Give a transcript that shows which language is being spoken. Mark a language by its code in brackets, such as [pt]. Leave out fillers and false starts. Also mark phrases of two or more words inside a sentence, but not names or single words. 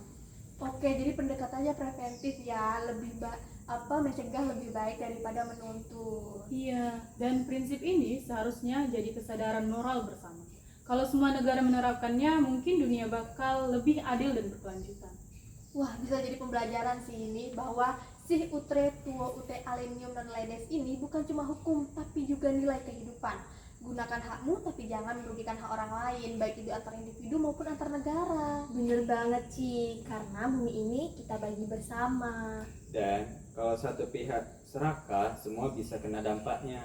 [id] Oke, jadi pendekatannya preventif ya, mencegah lebih baik daripada menuntut. Iya, dan prinsip ini seharusnya jadi kesadaran moral bersama. Kalau semua negara menerapkannya, mungkin dunia bakal lebih adil dan berkelanjutan. Wah, bisa jadi pembelajaran sih ini bahwa [la] Sic utre tuo ut alenium non ledes [id] ini bukan cuma hukum, tapi juga nilai kehidupan. Gunakan hakmu tapi jangan merugikan hak orang lain, baik itu antar individu maupun antar negara. Bener banget Ci, karena bumi ini kita bagi bersama. Dan kalau satu pihak serakah, semua bisa kena dampaknya.